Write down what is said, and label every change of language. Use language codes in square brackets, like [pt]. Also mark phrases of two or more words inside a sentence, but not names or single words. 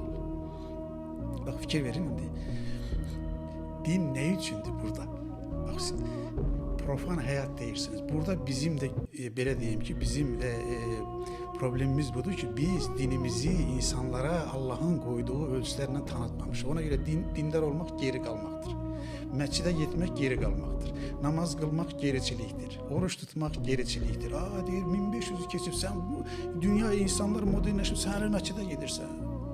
[az] Bak, fikir verin indi. [tr] Din ne içindir burada? [az] Bak, siz profan hayat deyirsiniz. Burada bizim de belə deyim ki, bizim de problemimiz budur ki, biz dinimizi insanlara [tr] Allah'ın koyduğu ölçülerle [az] tanıtmamışıq. [tr] Ona göre dindar olmak geri kalmaktır. [az] Məscidə getmək geri qalmaqdır. Namaz qılmaq geriçilikdir. Oruç tutmaq geriçilikdir. Deyir 1500'ü keçib sən bu dünya insanlar modernləşib, sən hələ məscidə gedirsən.